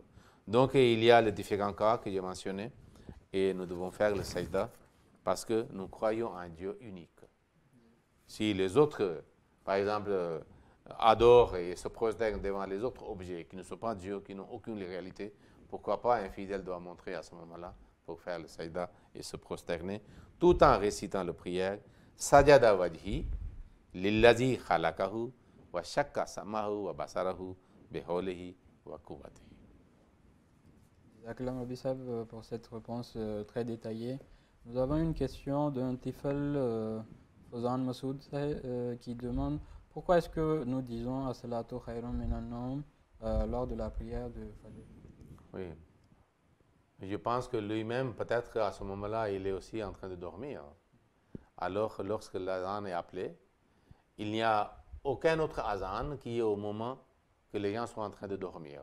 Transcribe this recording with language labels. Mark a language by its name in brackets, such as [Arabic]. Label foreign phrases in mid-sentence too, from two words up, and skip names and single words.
[French] Donc, il y a les différents cas que j'ai mentionnés, et nous devons faire le sajda parce que nous croyons en Dieu unique. Si les autres, par exemple, adorent et se prosternent devant les autres objets qui ne sont pas Dieu, qui n'ont aucune réalité, pourquoi pas un fidèle doit montrer à ce moment-là pour faire le sajda et se prosterner, tout en récitant la prière [Arabic] سجد وجهي للذي خلقه وشق سمعه وبصره بحوله وقوته. [French] Aklam Abissab pour cette réponse très détaillée. Nous avons une question d'un Tifel Fozan Massoud qui demande pourquoi est-ce que nous disons [Arabic] الصلاة خير من النوم [French] lors de la prière de Fajr. Oui. Je pense que lui-même, peut-être qu'à ce moment-là, il est aussi en train de dormir. Alors, lorsque l'azan est appelé, il n'y a aucun autre azan qui est au moment que les gens sont en train de dormir.